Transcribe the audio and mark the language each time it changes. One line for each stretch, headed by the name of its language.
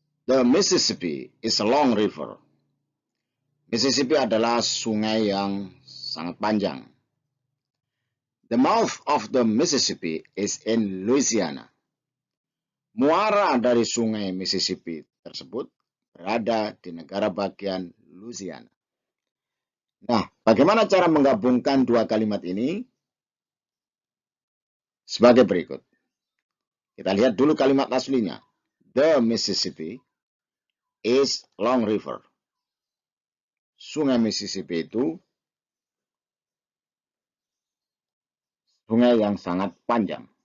English: The Mississippi is a long river.
Indonesian: Mississippi adalah sungai yang sangat panjang.
English: The mouth of the Mississippi is in Louisiana.
Indonesian: Muara dari sungai Mississippi tersebut berada di negara bagian Louisiana. Nah, bagaimana cara menggabungkan dua kalimat ini? Sebagai berikut. Kita lihat dulu kalimat aslinya.
English: The Mississippi is long river.
Indonesian: Sungai Mississippi itu sungai yang sangat panjang.